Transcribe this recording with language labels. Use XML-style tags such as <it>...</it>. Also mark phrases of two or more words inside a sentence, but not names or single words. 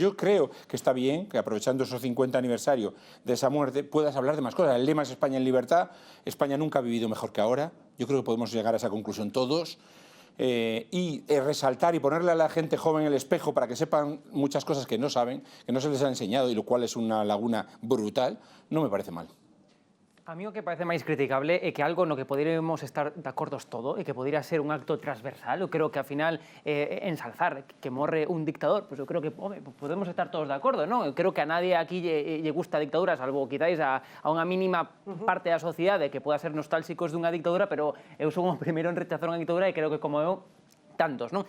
<es>Yo creo que está bien que, aprovechando esos 50 aniversario de esa muerte, puedas hablar de más cosas. El lema es España en libertad. España nunca ha vivido mejor que ahora. Yo creo que podemos llegar a esa conclusión todos. Y resaltar y ponerle a la gente joven el espejo para que sepan muchas cosas que no saben, que no se les ha enseñado, y lo cual es una laguna brutal, no me parece mal.</es> <gl>A mí o que parece máis criticable é que algo no que poderíamos estar de acordos todo e que podería ser un acto transversal. Eu creo que, ao final, ensalzar que morre un dictador, pues eu creo que podemos estar todos de acordo, non? Eu creo que a nadie aquí lle gusta a dictadura, salvo quizáis a unha mínima parte da sociedade que poda ser nostálxicos dunha dictadura, pero eu son o primeiro en rechazar unha dictadura e creo que, como eu, tantos, non?</gl>